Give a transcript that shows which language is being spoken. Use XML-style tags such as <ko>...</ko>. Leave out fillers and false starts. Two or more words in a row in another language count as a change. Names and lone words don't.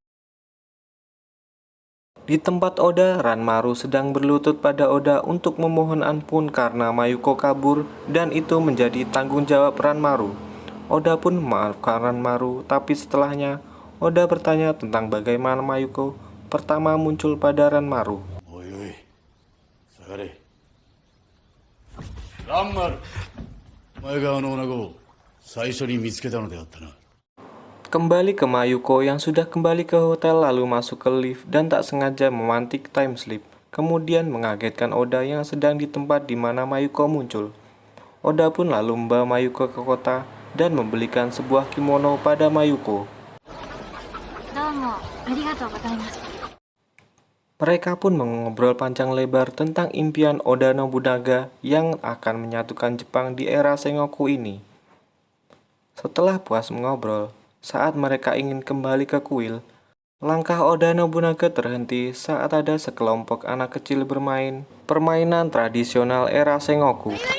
<id>Di tempat Oda, Ranmaru sedang berlutut pada Oda untuk memohon ampun karena Mayuko kabur dan itu menjadi tanggung jawab Ranmaru. Oda pun memaafkan Ranmaru, tapi setelahnya Oda bertanya tentang bagaimana Mayuko pertama muncul pada Ranmaru.</id> <ja>おいおい、下がれ。ランマル、お前があの女子を最初に見つけたのであったな。</ja> <id>Kembali ke Mayuko yang sudah kembali ke hotel lalu masuk ke lift dan tak sengaja memantik</id> <en>time slip.</en> <id>Kemudian mengagetkan Oda yang sedang di tempat di mana Mayuko muncul. Oda pun lalu membawa Mayuko ke kota dan membelikan sebuah kimono pada Mayuko.</id> <ja>どうもありがとうございます。</ja> <id>Mereka pun mengobrol panjang lebar tentang impian Oda Nobunaga yang akan menyatukan Jepang di era Sengoku ini. Setelah puas mengobrol, saat mereka ingin kembali ke kuil, langkah Oda Nobunaga terhenti saat ada sekelompok anak kecil bermain permainan tradisional era Sengoku.</id>